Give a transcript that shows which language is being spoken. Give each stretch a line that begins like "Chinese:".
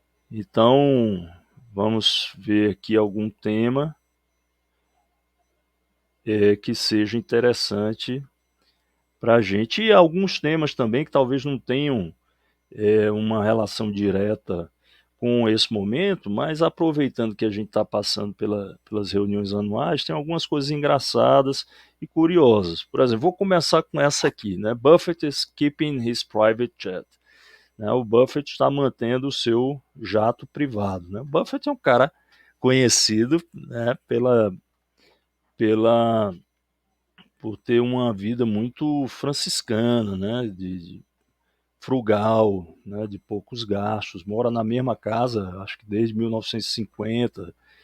Portuguese: Então, vamos ver aqui algum tema que seja interessante para a gente, e alguns temas também que talvez não tenham uma relação direta com esse momento, mas aproveitando que a gente está passando pelas reuniões anuais, tem algumas coisas engraçadas e curiosas. Por exemplo, vou começar com essa aqui, né?
English: Buffett is keeping his private jet.
Portuguese: Né? O Buffett está mantendo o seu jato privado. Né? O Buffett é um cara conhecido, né, pela, por ter uma vida muito franciscana, né, de frugal, né, de poucos gastos, mora na mesma casa, acho que desde 1950.